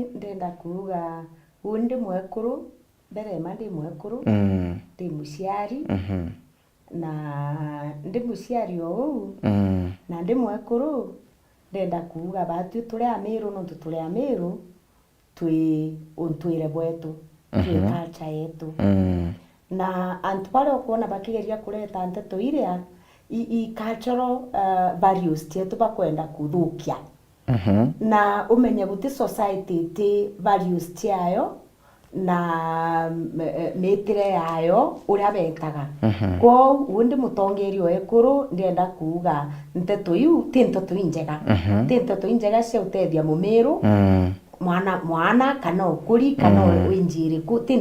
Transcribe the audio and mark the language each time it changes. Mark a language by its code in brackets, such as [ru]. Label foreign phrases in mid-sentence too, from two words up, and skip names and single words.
[mer] ndenda kuruga undi mwekuru mbere mandi mwekuru ndi muciari na ndi muciari o na ndi mwekuru ndenda kuruga batu turi Meru no turi Meru twi untwire bwetu twi culture yetu na antu pale kuona bakigeria kuleta nteto iria i [en] cultural values [mer] tietu bakwenda kuthukia na umenye guti society ti values tiayo na metire yayo uria betaga kwa undi mutongeri ekuru ndienda kuuga nteto yu ti nteto injega ti nteto injega cia utethia mumiru mwana kana ukuri kana winjiri ku ti